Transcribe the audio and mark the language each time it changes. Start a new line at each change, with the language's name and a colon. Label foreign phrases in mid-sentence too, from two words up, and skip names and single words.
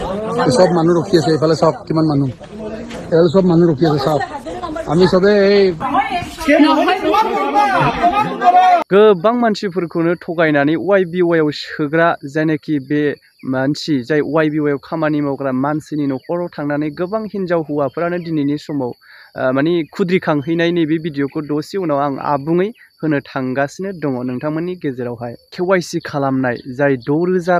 Assamese: সব মানুহ ৰখি আছে এইফালে সব কিমান মানুহ এফালে সব মানুহ ৰখি আছে সব আমি সবে এই
Bodo: गोबां मानसिफोरखौनो थगायनानै YBYआव सोग्रा जायनाखि बे मानसि जाय YBYआव खामानि मावग्रा मानसिनि न'खराव थांनानै गोबां हिनजाव हौवाफोरानो दिनैनि समाव माने खुद्रिखांहैनाय नैबे भिडिअखौ दसे उनाव आं आबुङै होनो थांगासिनो दङ नोंथांमोननि गेजेरावहाय KYC खालामनाय जाय 6,000